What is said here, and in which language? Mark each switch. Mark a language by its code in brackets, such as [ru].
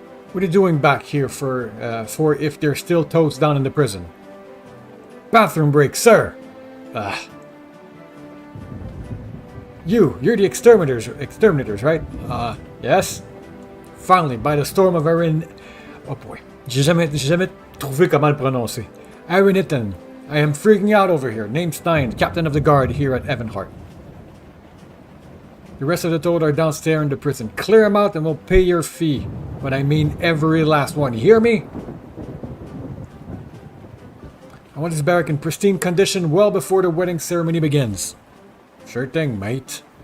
[en] What are you doing back here for if there's still toads down in the prison? Bathroom break, sir! You're the exterminators, right? Yes? Finally, by the storm of Erin... Oh boy. [fr] J'ai jamais trouvé comment le prononcer. Arinitan. [en] I am freaking out over here. Name Stein, captain of the guard here at Evanhart. The rest of the toad are downstairs in the prison. Clear them out and we'll pay your fee. But I mean every last one. You hear me? I want this barrack in pristine condition well before the wedding ceremony begins. Sure thing, mate.